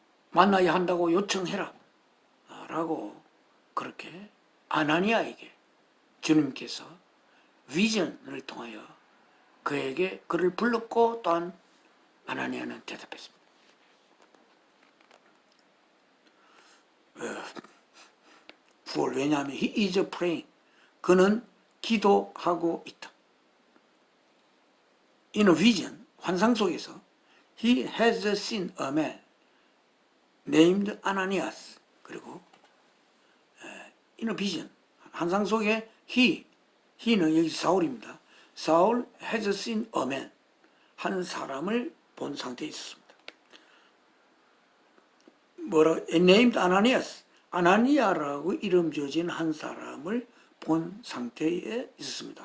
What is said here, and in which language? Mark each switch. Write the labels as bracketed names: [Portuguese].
[Korean] 만나야 한다고 요청해라 라고 그렇게 아나니아에게 주님께서 비전을 통하여 그를 불렀고, 또한 아나니아는 대답했습니다. 왜냐하면 [English] he is praying, [Korean] 그는 기도하고 있다. [English] In a vision, [Korean] 환상 속에서 [English] he has seen a man named Ananias. [Korean] 그리고 [English] in a vision, [Korean] 환상 속에 he는 여기 사울입니다. 사울 [English] has seen a man, [Korean] 한 사람을 본 상태에 있었습니다. [English] named Ananias, [Korean] 아나니아라고 이름 지어진 한 사람을 본 상태에 있었습니다.